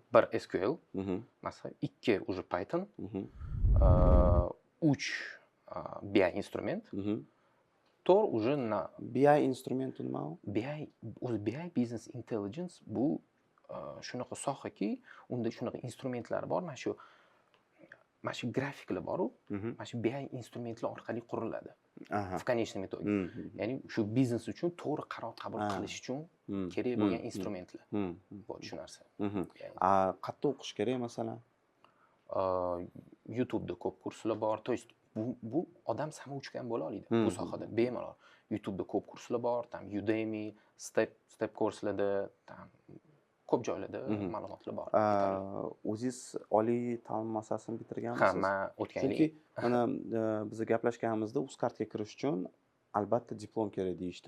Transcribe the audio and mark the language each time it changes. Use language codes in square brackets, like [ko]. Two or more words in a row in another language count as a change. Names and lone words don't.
[uz] Bir SQL, masalan, ikki уже Python, 3 BI instrument, 4 уже na BI instrument nima u? BI [en] Business Intelligence [uz] bu shunaqa sohaki, unda shunaqa instrumentlar bor. Mana shu grafiklar bor-ku, mana shu BI instrumentlar orqali quriladi. [ru] В конечном итоге. [uz] Ya'ni shu biznes uchun to'g'ri qaror qabul qilish uchun kerak bo'lgan instrumentlar. Bu shu narsa. Qayerda o'qish kerak masalan? YouTube'da ko'p kurslar bor. [ru] То есть [uz] bu odam samouchka ham bo'la oladi bu sohada bemalol. YouTube'da ko'p kurslar bor, tam Udemy, Step kurslarda, tam ko'p joylarda ma'lumotlar bor. O'zingiz oliy ta'lim muassasasini bitirganmisiz? Ha, men o'tgan yil. Chunki mana biz gaplashganimizda Uzcardga kirish uchun albatta diplom kerak deyishdi.